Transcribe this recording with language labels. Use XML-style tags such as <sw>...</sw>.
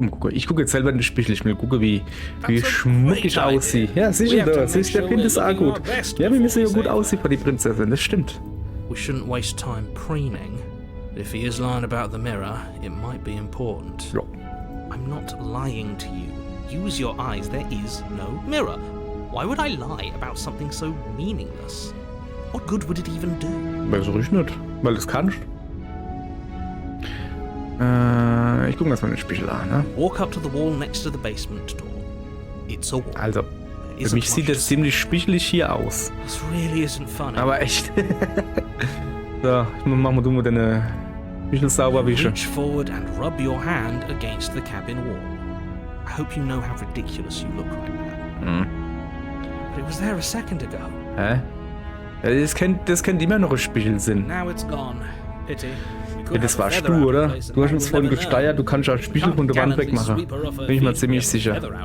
<de>Ich gucke jetzt selber in den Spiegel. Ich will gucken, wie schmuck ich aussehe. Ja, sicher da. Siehst du, der findet es auch gut. Ja, wir müssen ja gut aussehen für die Prinzessin. Das stimmt.</de> <en>We shouldn't waste time preening. If he is lying about the mirror, it might be important.</en> <de>Ja.</de> <en>I'm not lying to you. Use your eyes. There is no mirror. Why would I lie about something so meaningless? What good would it even do?</en> <de>Weiß ich nicht, weil du es kannst. Ich gucke mir das mal in den Spiegel an, ne?</de> <en>Walk up to the wall next to the basement door. It's a wall.</en> <de>Also,</de> <en>There</en> <de>für mich sieht das ziemlich spiegelig hier aus.</de> <en>This really isn't funny.</en> <de>Aber echt. So, mach mal du mal deine Spiegel sauber wische.</de> <en>Reach forward and rub your hand against the cabin wall. I hope you know how ridiculous you look right now. But it was there a second ago.</en> <de>Hä? Ja, das kennt immer noch ein Spiegelsinn.</de> <en>Now it's gone. Pity.</en> <de>Ja, das warst du, oder? Du hast uns vorhin gesteuert, du kannst auch Spiegel von der Wand wegmachen. Bin ich mal ziemlich sicher.</de>